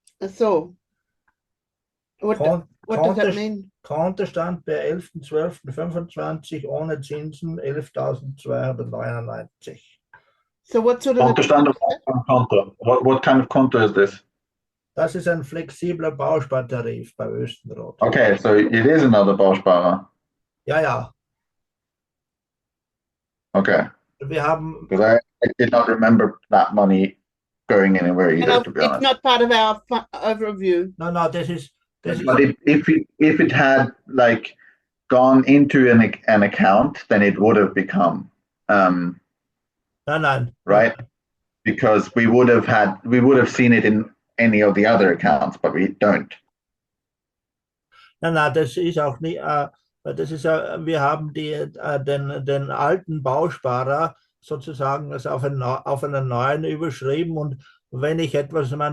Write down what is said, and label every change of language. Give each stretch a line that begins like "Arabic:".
English: So what does that mean?
German: Kontostand per 11.12.25 ohne Zinsen 11.299.
English: So what sort of Kontostand of konto? What kind of konto is this?
German: Das ist ein flexibler Bauspartarif bei Wüstenrot.
English: Okay, so it is another Bausparer.
German: Ja. Okay. Wir haben.
English: Because I did not remember that money going anywhere either, to be honest. It's not part of our overview. No, this is. But if it had like gone into an account, then it would have become right, because we would have seen it in any of the other accounts, but we don't.
German: Nein, das ist auch nicht. Das ist wir haben den alten Bausparer sozusagen auf einen neuen überschrieben, und wenn ich etwas